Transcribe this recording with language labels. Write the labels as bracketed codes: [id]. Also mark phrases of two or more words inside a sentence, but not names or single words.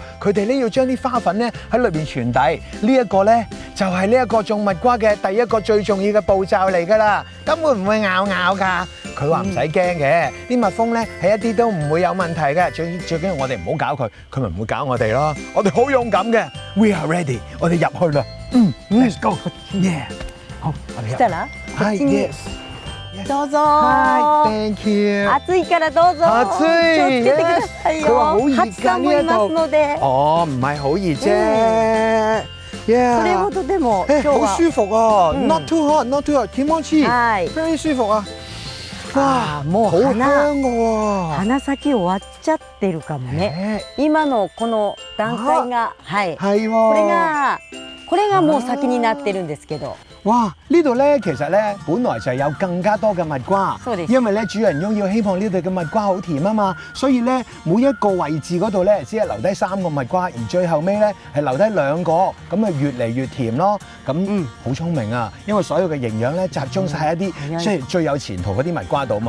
[yue] 佢哋咧要將啲花粉咧喺裏邊傳遞。呢一個咧就係呢一個種蜜瓜嘅第一個最重要嘅步驟嚟㗎啦。咁會唔會咬㗎？佢話唔使驚嘅，啲蜜蜂咧係一啲都唔會有問題嘅。最緊要我哋唔好搞佢，佢咪唔會搞我哋咯。我哋好勇敢嘅 ， [en] We are ready， [yue] 我哋入去啦。 [en] Let's go，yeah。 [yue] 好，我哋入。 [ja] 来たらこっちに [en] Yes。 [ja] どうぞ。 [en] Thank you。 [ja] 暑いからどうぞ。暑い。気をつけてください [yue] 佢話好 [ja] よ。 [yue] 熱㗎 [ja] 初さんもいますので。 [yue] 哦，唔係好熱啫。 [ja] それほどでも今日 [yue] 好 [ja] は [yue] 舒服啊 ！ [en] Not too hot，not too hot， [ja] 気持ちいい。はい。 [yue] 非常舒服啊！哇， [ja] もう [yue] 好香㗎喎。 [ja] 花咲き終わっちゃってるかもね。今のこの段階がはい。 [yue] 係喎。 [ja] これがもう先になってるんですけど。哇！ [yue] 呢度咧其實咧本來就有更加多嘅蜜瓜，因為咧主人翁要希望呢度嘅蜜瓜好甜啊嘛，所以咧每一個位置嗰度咧只係留低3個蜜瓜，而最後尾咧係留低2個，咁啊越嚟越甜咯。咁好聰明啊，因為所有嘅營養咧集中晒喺一啲即係最有前途嗰啲蜜瓜度嘛。